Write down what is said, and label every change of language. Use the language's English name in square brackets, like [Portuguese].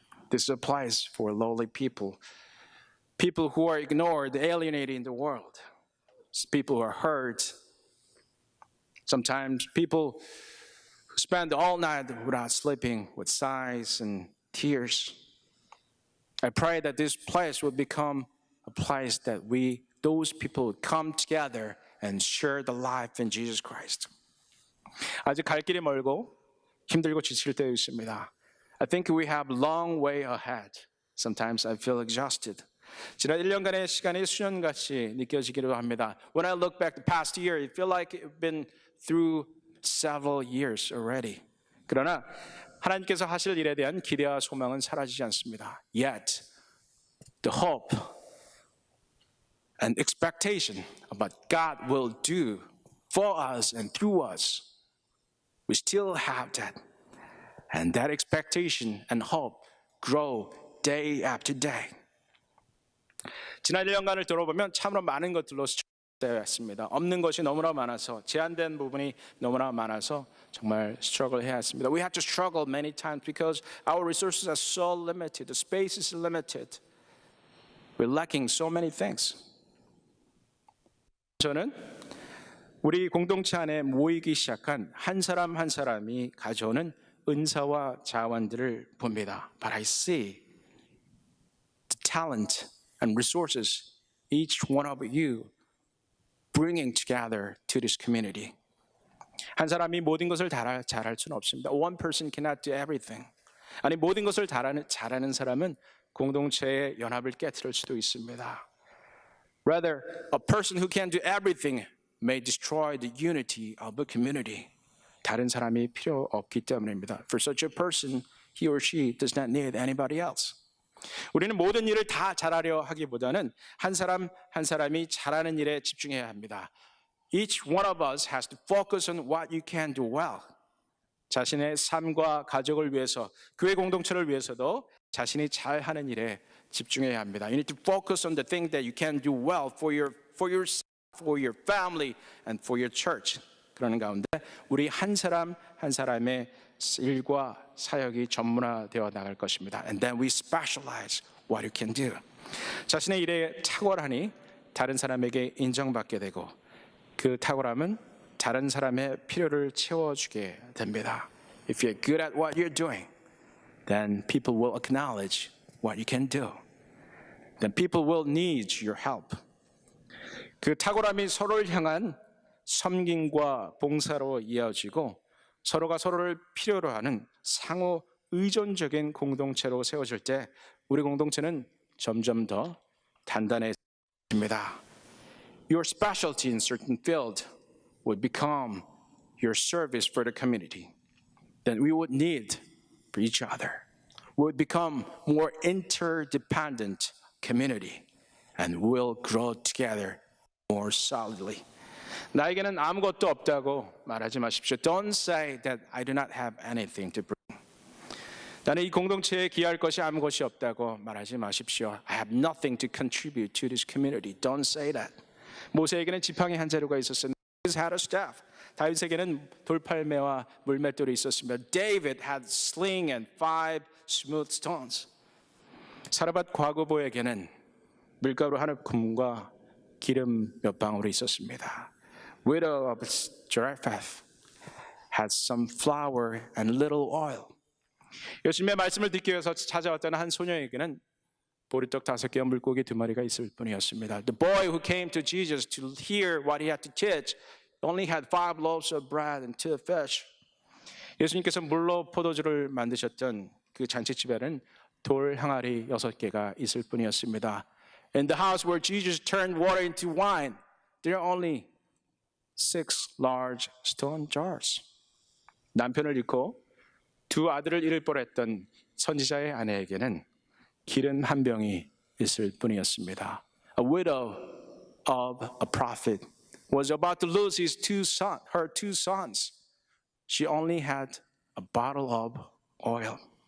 [English] This is a place for lowly people, people who are ignored, alienated in the world, people who are hurt. Sometimes people who spend all night without sleeping with sighs and tears. I pray that this place will become a place that those people would come together and share the life in Jesus Christ. [Korean] 아직 갈 길이 멀고 힘들고 지칠 때도 있습니다. [English] I think we have a long way ahead. Sometimes I feel exhausted. [Korean] 지난 1년간의 시간이 수년같이 느껴지기도 합니다. [English] When I look back the past year, it feels like I've been through several years already. [Korean] 그러나 하나님께서 하실 일에 대한 기대와 소망은 사라지지 않습니다. [English] Yet, the hope and expectation about God will do for us and through us, we still have that. And that expectation and hope grow day after day. [Korean] 지난 1년간을 돌아보면 참으로 많은 것들로 스트러글했습니다. 없는 것이 너무나 많아서, 제한된 부분이 너무나 많아서 정말 스트러글 해야 했습니다. [English] We had to struggle many times because our resources are so limited. The space is limited. We're lacking so many things. [Korean] 저는 우리 공동체 안에 모이기 시작한 한 사람 한 사람이 가져오는 은사와 자원들을 봅니다. [English] But I see the talent and resources each one of you bringing together to this community. [Korean] 한 사람이 모든 것을 잘할 수는 없습니다. [English] One person cannot do everything. [Korean] 아니 모든 것을 잘하는 사람은 공동체의 연합을 깨트릴 수도 있습니다. [English] Rather, a person who can do everything may destroy the unity of a community. [Korean] 다른 사람이 필요 없기 때문입니다. [English] For such a person, he or she does not need anybody else. [Korean] 우리는 모든 일을 다 잘하려 하기보다는 한 사람 한 사람이 잘하는 일에 집중해야 합니다. [English] Each one of us has to focus on what you can do well. [Korean] 자신의 삶과 가족을 위해서, 교회 공동체를 위해서도 자신이 잘하는 일에 집중해야 합니다. [English] You need to focus on the thing that you can do well for yourself, for your family, and for your church. [Korean] 그러는 가운데 우리 한 사람 한 사람의 일과 사역이 전문화되어 나갈 것입니다. [English] And then we specialize what you can do. [Korean] 자신의 일에 탁월하니 다른 사람에게 인정받게 되고 그 탁월함은 다른 사람의 필요를 채워주게 됩니다. [English] If you're good at what you're doing, then people will acknowledge what you can do. Then people will need your help. [Korean] 그 탁월함이 서로를 향한 섬김과 봉사로 이어지고 서로가 서로를 필요로 하는 상호 의존적인 공동체로 세워질 때 우리 공동체는 점점 더 단단해집니다. [English] Your specialty in certain field would become your service for the community. Then we would need for each other. We would become more interdependent community and we'll grow together more solidly. [Korean] 나에게는 아무것도 없다고 말하지 마십시오. [English] Don't say that I do not have anything to bring. [Korean] 나는 이 공동체에 기여할 것이 아무것이 없다고 말하지 마십시오. [English] I have nothing to contribute to this community. Don't say that. [Korean] 모세에게는 지팡이 한 자루가 있었으나 [English] He had a staff. [Korean] 다윗에게는 돌팔매와 물맷돌이 있었습니다. [English] David had sling and 5 smooth stones. [Korean] 사르밧 과부보에게는 밀가루 한 움큼과 기름 몇 방울이 있었습니다. [English] Widow of Zarephath had some flour and little oil. [Korean] 예수님의 말씀을 듣기 위해서 찾아왔던 한 소녀에게는 보리떡 5개와 물고기 2마리가 있을 뿐이었습니다. [English] The boy who came to Jesus to hear what he had to teach only had 5 loaves of bread and 2 fish. [Korean] 예수님께서 물로 포도주를 만드셨던 그 잔치집에는 돌 항아리 6개가 있을 뿐이었습니다. [English] In the house where Jesus turned water into wine, there are only 6 large stone jars. [Korean] 남편을 잃고 2 아들을 잃을 뻔했던 선지자의 아내에게는 기름 한 병이 있을 뿐이었습니다. [English] A widow of a prophet was about to lose her 2 sons. She only had a bottle of oil.